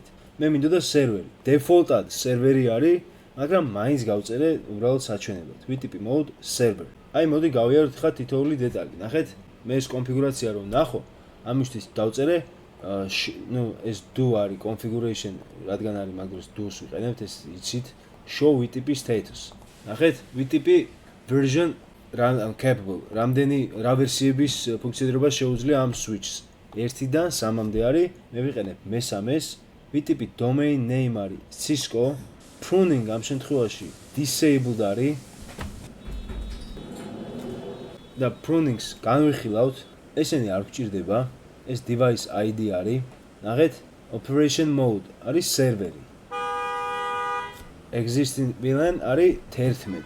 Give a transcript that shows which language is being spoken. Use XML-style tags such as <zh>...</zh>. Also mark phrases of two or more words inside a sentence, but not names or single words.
<ka>მე მინდოდა server-ი. Default-ად server-ი არის, მაგრამ მაინც გავწერე უბრალოდ საჩვენებლად.</ka> <en>VTP mode server.</en> <ka>აი მოდი გავიაროთ ხა თითოეული დეტალი. ნახეთ, მე ეს კონფიგურაცია რომ ნახო, ამისთვის დავწერე ეს do არის configuration, რადგან არის მაგდროს do-ს ვიყენებთ, ეს იცით,</ka> <en>show VTP status. ნახეთ, VTP version capable.</en> <ka>რამდენი რა ვერსიების ფუნქციონირება შეუძლია ამ switch-ს. 1-დან 3-მდე არის, მე ვიყენებ მე-3-ს,</ka> <en>VTP domain name</en> <ka>არის Cisco, pruning ამ შემთხვევაში disabled არის. და prunings განვიხილავთ, ესენი არ გვჭირდება, ეს</ka> <en>device ID</en> <ka>არის. ნახეთ,</ka> <en>operation mode</en> <ka>არის server-ი.</ka> <en>Existing VLAN</en> <ka>არის 11.</ka>